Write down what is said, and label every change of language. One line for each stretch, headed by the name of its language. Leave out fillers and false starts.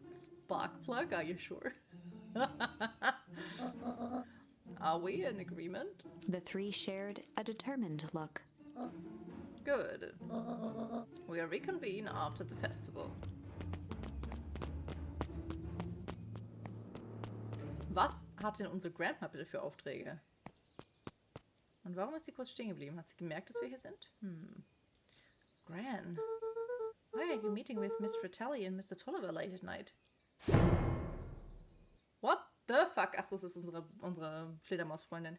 English: Sparkplug? Are you sure? Are we in agreement? The three shared a determined look. Good. We'll reconvene after the festival.
German: Was hat denn unsere Grandma bitte für Aufträge? Und warum ist sie kurz stehen geblieben? Hat sie gemerkt, dass wir hier sind?
English: Gran, why are you meeting with Miss Fratelli and Mr. Tolliver late at night? What the fuck?
German: Achso, es ist unsere Fledermausfreundin.